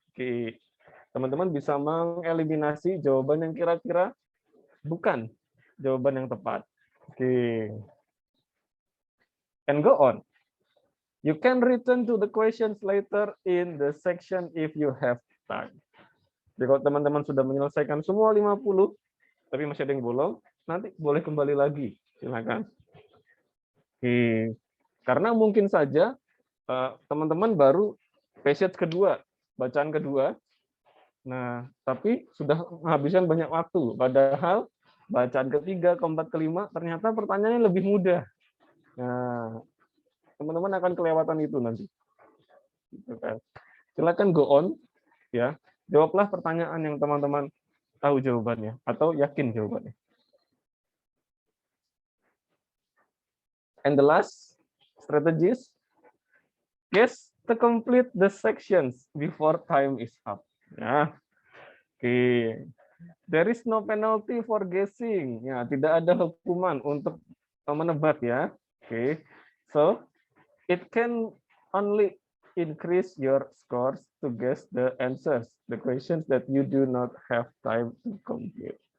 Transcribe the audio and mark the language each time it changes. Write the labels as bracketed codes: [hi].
[id] Oke, teman-teman bisa mengeliminasi jawaban yang kira-kira bukan jawaban yang tepat. [en] Oke. And go on. You can return to the questions later in the section if you have time. [id] Jadi kalau teman-teman sudah menyelesaikan semua 50, tapi masih ada yang bolong, nanti boleh kembali lagi. Silakan. Oke. Karena mungkin saja teman-teman baru passage kedua, bacaan kedua. Nah, tapi sudah menghabiskan banyak waktu. Padahal bacaan ketiga, keempat, kelima, ternyata pertanyaannya lebih mudah. Nah, teman-teman akan kelewatan itu nanti. Silakan [en] go on, [id] ya. Jawablah pertanyaan yang teman-teman tahu jawabannya atau yakin jawabannya. [en] And the last strategies, guess to complete the sections before time is up. Ya, oke. There is no penalty for guessing. [id] Ya, tidak ada hukuman untuk menebak ya. Oke. [en] So it can only increase your scores to guess the answers, the questions that you do not have time to complete.